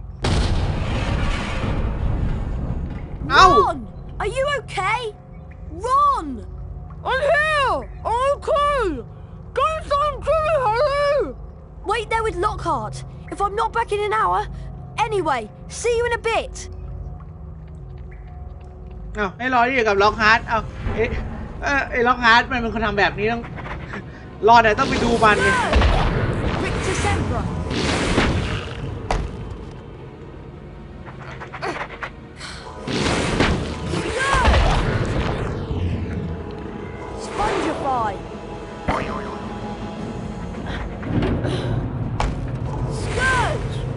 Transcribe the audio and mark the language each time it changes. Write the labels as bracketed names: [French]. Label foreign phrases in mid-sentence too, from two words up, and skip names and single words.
[English] Ron! Are you okay? Ron! I'm here! I'm okay! Don't stand silly, Harry! Wait there with Lockhart. If I'm not back in an hour... Anyway, see you in a bit. [Thai] ให้รอที่กับล็อกฮาร์ดไอ้ล็อกฮาร์ดมันเป็นคนทำแบบนี้ต้องรอแต่ต้องไปดูมันเลย [English] Spongify. Scourge.